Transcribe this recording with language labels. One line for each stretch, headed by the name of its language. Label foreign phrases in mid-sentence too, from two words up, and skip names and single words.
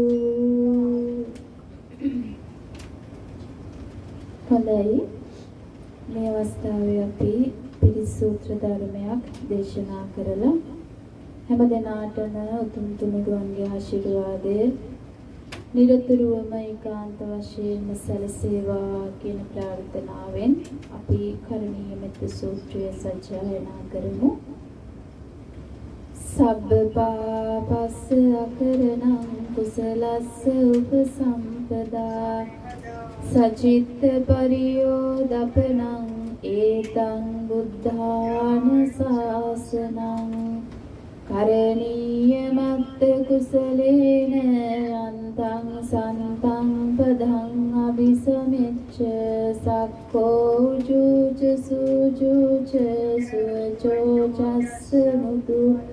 Sinhala: හොඳයි, මේ අවස්ථාවේ අපි පිරිසූත්‍ර ධර්මයක් දේශනා කරලා හැම දිනාටම උතුම් තුනුරුවන්ගේ ආශිර්වාදය නිරතුරුවම ඒකාන්ත වශයෙන්ම සැලසේවා කියන ප්‍රාර්ථනාවෙන් අපි කරණීය මෙත්ත සූත්‍රය සජ්ජායනා කරමු.
Pali: සබ්බ පාපස්ස අකරණං කුසලස්ස උපසම්පදා සචිත්ත පරියෝදපනං ඒතං බුද්ධාන ශාසනං කරණීය මත්ත කුසලේන අන්තං සන්තං පදං අபிසමෙච්ච සක්කෝ ජූච සූජූච සුවචෝ චස්ස මුතු